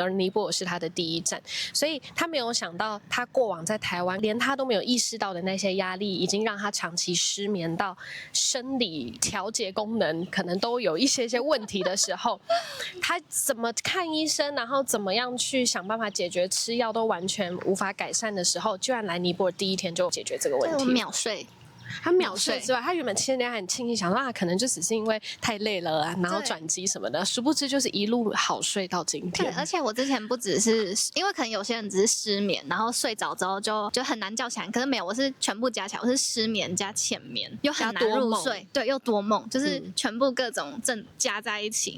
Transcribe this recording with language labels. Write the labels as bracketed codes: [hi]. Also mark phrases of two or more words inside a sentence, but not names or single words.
[zh] 而尼泊爾是他的第一站，所以他沒有想到，他過往在台灣連他都沒有意識到的那些壓力，已經讓他長期失眠到生理調節功能可能都有一些問題的時候，他怎麼看醫生，然後怎麼樣去想辦法解決，吃藥都完全無法改善的時候，居然來尼泊爾第一天就解決這個問題，秒睡。他秒睡之外，他原本前天還很慶幸，想說可能就只是因為太累了啊，然後轉機什麼的，殊不知就是一路好睡到今天。對，而且我之前不只是因為可能有些人只是失眠，然後睡着之後就很難叫起來，可是没有，我是全部加起来，我是失眠加淺眠，又很难入睡，对，又多夢，就是全部各種症加在一起。